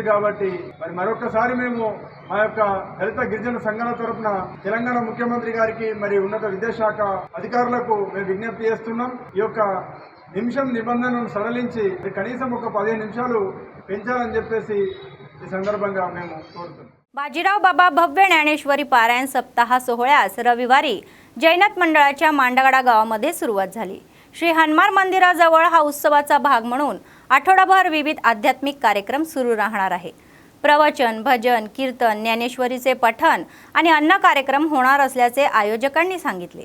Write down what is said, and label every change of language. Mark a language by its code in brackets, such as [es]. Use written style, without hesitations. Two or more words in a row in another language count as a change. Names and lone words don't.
[te] కాబట్టి మరి మరొకసారి మేము మా యొక్క దళిత గిరిజన సంఘాల తరపున తెలంగాణ ముఖ్యమంత్రి గారికి మరి ఉన్నత విద్యాశాఖ అధికారులకు మేము విజ్ఞప్తి చేస్తున్నాం। ఈ యొక్క నిమిషం నిబంధనను సడలించి కనీసం ఒక 15 నిమిషాలు పెంచాలని చెప్పేసి ఈ సందర్భంగా మేము కోరుతున్నాం। [mr] बाजीराव बाबा भव्य ज्ञानेश्वरी पारायण सप्ताह सोहळ्यास रविवारी जैनत मंडळाच्या मांडगडा गावामध्ये सुरुवात झाली। श्री हनुमान मंदिराजवळ हा उत्सवाचा भाग म्हणून आठवडाभर विविध आध्यात्मिक कार्यक्रम सुरू राहणार आहे। प्रवचन, भजन, कीर्तन, ज्ञानेश्वरीचे पठण आणि अन्न कार्यक्रम होणार असल्याचे आयोजकांनी सांगितले।